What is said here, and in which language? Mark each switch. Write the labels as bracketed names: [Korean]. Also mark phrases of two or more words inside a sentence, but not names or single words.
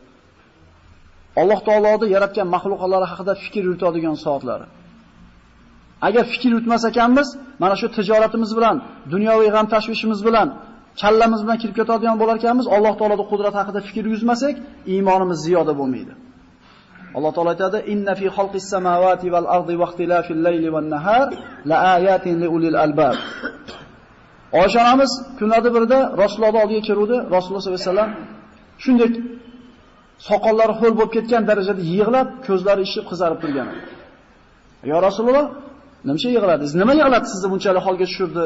[Uzbek] Alloh taoloning yaratgan mahluqotlari haqida fikr yuritadigan soatlari. Agar fikr yuritmas ekanmiz, mana shu tijoratimiz bilan, dunyoviy g'am tashvishimiz bilan, kallamiz bilan kirib ketadigan bo'lar ekanmiz, Alloh taoloning qudrati haqida fikr yuzmasak, iymonimiz ziyoda bo'lmaydi. Alloh taolo aytadi: [Arabic] "إن في خلق السماوات والأرض واختلاف الليل والنهار لآيات لأولي الألباب." [Uzbek] Oysha onamiz kunlardan birida Rasulullohning oldiga keluvdi. Rasululloh sollallohu alayhi vasallam shunday soqollari ho'l bo'lib ketgan darajada yig'lab, ko'zlari ishib qizarib turgan edi. "Ya Rasululloh, nimcha yig'ladingiz? Nima yig'latdi sizni bunchalik holga tushirdi?"